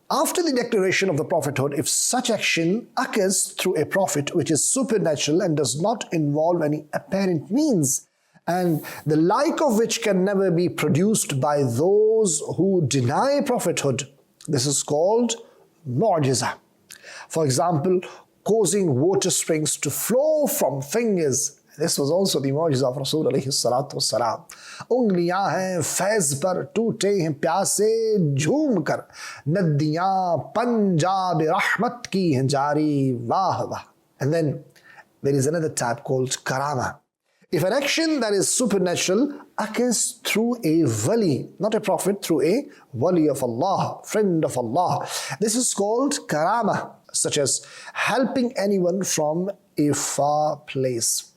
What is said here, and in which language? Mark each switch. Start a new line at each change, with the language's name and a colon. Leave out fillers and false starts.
English: After the declaration of the prophethood, if such action occurs through a prophet which is supernatural and does not involve any apparent means, and the like of which can never be produced by those who deny prophethood, this is called mu'jiza. For example, causing water springs to flow from fingers. This was also the mu'jiza of Rasul alayhi salatu wassalam.
Hindi: उंगलियां हैं फैज पर टूटे हैं प्यासे झूम कर नदियां पंजाब रहमत की हैं जारी वाह वाह.
English: And then there is another type called karama. If an action that is supernatural occurs through a wali, not a prophet, through a wali of Allah, friend of Allah, this is called karama, such as helping anyone from a far place.